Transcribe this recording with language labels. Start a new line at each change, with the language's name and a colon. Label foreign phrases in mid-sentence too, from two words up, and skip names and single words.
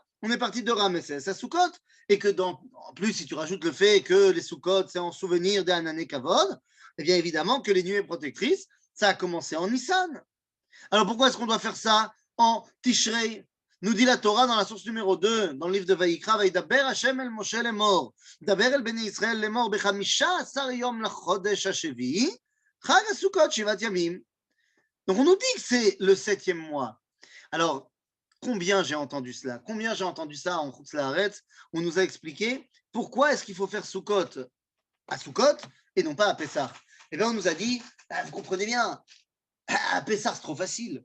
French: On est parti de Ramesses à Sukkot, et que en plus, si tu rajoutes le fait que les Sukkot, c'est en souvenir d'un année Kavod, eh bien évidemment que les nuées protectrices, ça a commencé en Nissan. Alors pourquoi est-ce qu'on doit faire ça en Tishrei? Nous dit la Torah dans la source numéro 2, dans le livre de Vayikra,
Hebrew: וידבר ה' אל משה לאמר, דבר אל בני ישראל לאמר, בחמשה עשר יום לחודש השביעי, חג הסוכות שבעת ימים.
French: Donc on nous dit que c'est le 7e mois. Alors, combien j'ai entendu cela? Combien j'ai entendu ça en
Hebrew: חוץ לארץ?
French: On nous a expliqué pourquoi est-ce qu'il faut faire Sukkot à Sukkot et non pas à Pessah. Eh bien, on nous a dit, vous comprenez bien, à Pessah c'est trop facile.